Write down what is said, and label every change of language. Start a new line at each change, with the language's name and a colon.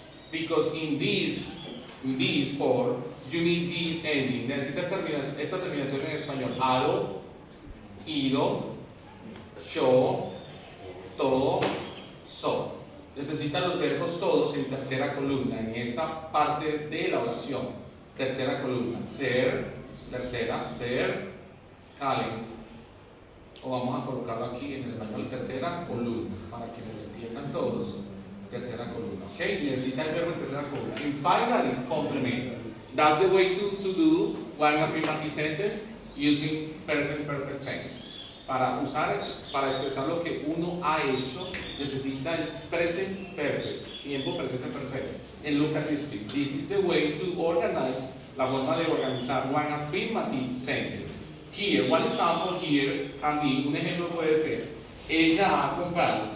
English: Because in these four, you need this ending.
Spanish: Necesitas esta terminación en español. Ado, ido, yo, todo, so. Necesita los verbos todos en tercera columna, en esta parte de la oración. Tercera columna. Tercera, calen. O vamos a colocarlo aquí en español, tercera columna, para que me lo entiendan todos. Tercera columna, okay? Necesita el verbo en tercera columna.
English: And finally, complement. That's the way to do one affirmative sentence using present perfect tense.
Spanish: Para expresar lo que uno ha hecho, necesita el present perfect, tiempo presente perfecto.
English: And look at this thing. This is the way to organize,
Spanish: la forma de organizar
English: one affirmative sentence. Here, one example here can be,
Spanish: un ejemplo puede ser, ella ha comprado.